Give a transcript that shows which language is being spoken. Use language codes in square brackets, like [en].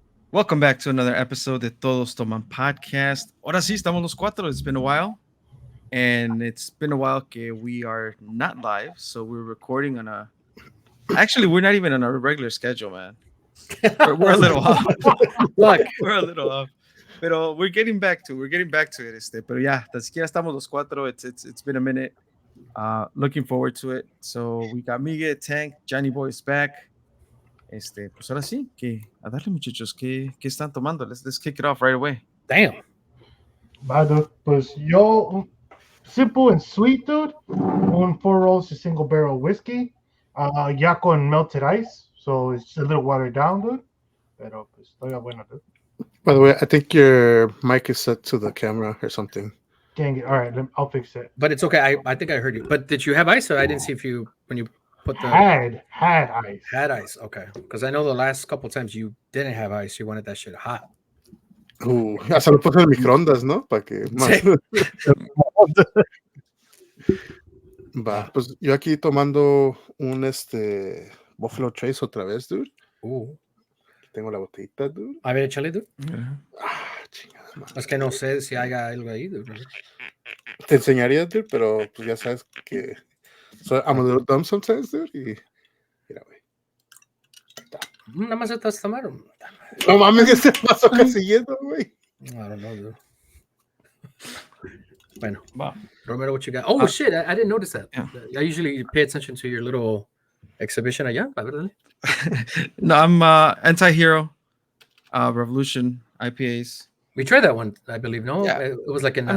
[en] Welcome back to another episode de Todos Toman podcast. [es] Ahora sí, estamos los cuatro. [en] It's been a while. And it's been a while que we are not live. So we're recording on a... Actually, we're not even on our regular schedule, man. We're a little off. Look, We're a little off. Pero we're getting back to it. [es] Pero ya, tan siquiera estamos los cuatro. [en] It's been a minute. Looking forward to it. So we got Miguel, Tank, Johnny Boy is back. [es] Pues ahora sí, que a darle, muchachos, ¿qué están tomando? [en] Let's kick it off right away. damn. [es] Vale, pues yo, [en] simple and sweet, dude. [es] Un 4 rolls de single barrel whiskey. Ya con [en] melted ice. So it's a little watered down, dude. [es] Pero pues todavía bueno, dude. [en] By the way, I think your mic is set to the camera or something. Dang it. All right, I'll fix it. But it's okay. I think I heard you. But did you have ice? Or I didn't see if you when you put the Had ice. had ice. Okay, because I know the last couple times you didn't have ice. You wanted that shit hot. [es] Hasta lo puse en microondas, ¿no? Para que más. Va, pues yo aquí tomando un Buffalo Trace otra vez, dude. Tengo la botellita, dude. A ver, échale, dude. Chingada madre. Es que no sé si haya algo ahí, dude. Te enseñaría, dude, pero pues ya sabes que [en] I'm a little dumb sometimes, [es] dude. Y mira, güey. Nada más estás tomando. No mames, que se pasó casi yendo, güey. [en] I don't know, dude. [es] Bueno, [en] Wow. Romero, what you got? Oh, shit, I didn't notice that. Yeah. I usually pay attention to your little exhibition allá. [es] A ver, dale. [en] No, I'm Anti-Hero, Revolution, IPAs. We tried that one, I believe, no? Yeah. It was like in I'm